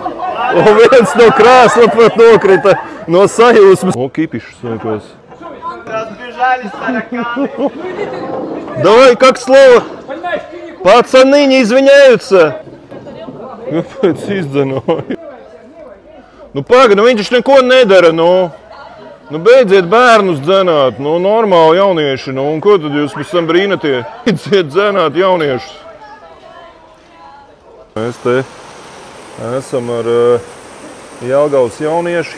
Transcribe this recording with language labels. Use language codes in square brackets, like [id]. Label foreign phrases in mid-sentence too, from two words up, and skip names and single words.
[lv] Un viens no krēsla pat nokrita no sajūsmas. O, kipišs sākās. [ru] Давай, как слово? Пацаны не извиняются. [lv] Kāpēc izdzenoja? Nu, pagaid, viņš neko nedara, nu. Nu, beidziet bērnus dzenāt, nu, normāli jaunieši, nu, un ko tad jūs pēc tam brīnatie? Beidziet dzenāt jauniešus. Mēs te esam ar Jelgavas jaunieši.